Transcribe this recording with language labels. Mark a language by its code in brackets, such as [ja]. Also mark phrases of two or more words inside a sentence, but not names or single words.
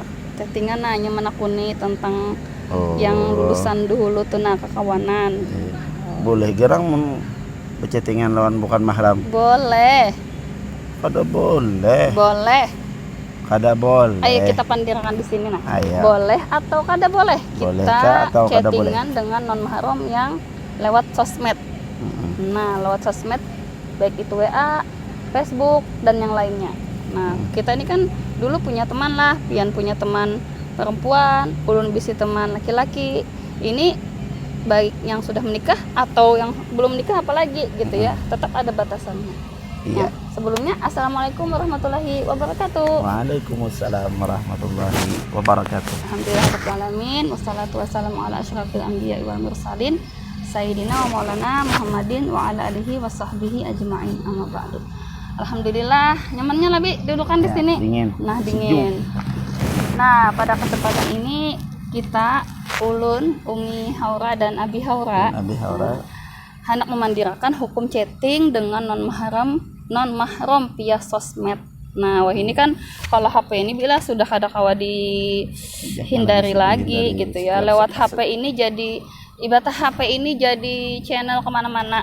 [bjn] Chattingan nanya menakuni tentang yang lulusan dulu tuh nah kekawanan. Boleh gerang berchattingan lawan bukan mahram? Boleh. Kada boleh. Boleh. Kada boleh. Ayo kita pandirkan di sini nah. Ayo. Boleh atau kada boleh? Bolehkah Kita atau kada boleh? [id] chattingan dengan non mahram yang lewat sosmed. Nah, lewat sosmed baik itu WA, Facebook dan yang lainnya. [bjn] Nah, kita ini kan dulu punya teman lah, pian punya teman perempuan, ulun bisi teman laki-laki. [id] Ini baik yang sudah menikah atau yang belum menikah apalagi gitu ya, tetap ada batasannya. Iya. Nah, sebelumnya [ar] السلام عليكم ورحمة الله وبركاته. وعليكم السلام ورحمة الله وبركاته. الحمد لله رب العالمين، والصلاة والسلام على أشرف الأنبياء والمرسلين سيدنا ومولانا محمد وعلى آله وصحبه أجمعين، أما بعد. [bjn] Alhamdulillah, nyamannya lah Bi, dudukan di sini. Dingin. Nah, dingin. Nah, pada kesempatan ini kita ulun, Umi Haura dan Abi Haura hendak memandirakan hukum chatting dengan non mahram via sosmed. Nah, wah ini kan kalau HP ini bila sudah kada kawa dihindari lagi gitu ya. [id] Lewat HP ini jadi ibarat HP ini jadi channel kemana-mana.